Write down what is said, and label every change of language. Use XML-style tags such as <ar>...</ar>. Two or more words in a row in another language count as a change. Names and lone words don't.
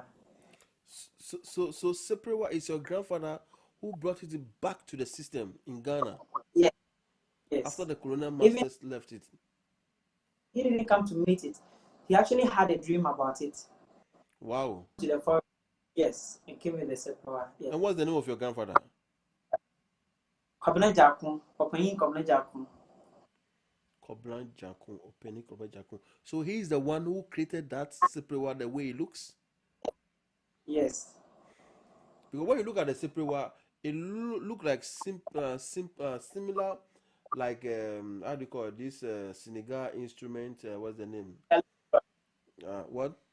<en>So Sepewa is your grandfather who brought it back to the system in Ghana? Yes. After the colonial masters left it? He didn't come to meet it. He actually had a dream about it. Wow. To the forest, yes, and came with the Seproa. Yes. And what's the name of your grandfather? Kobna Jakun, Opayin Kobna Jakun. Koblan Jakun, Openi Koblan Jakun. So he's the one who created that Sepewa the way it looks? Yes. Because when you look at the Sepewa, it look like similar, like how do you call it? This Senegal instrument. What's the name? What?</en>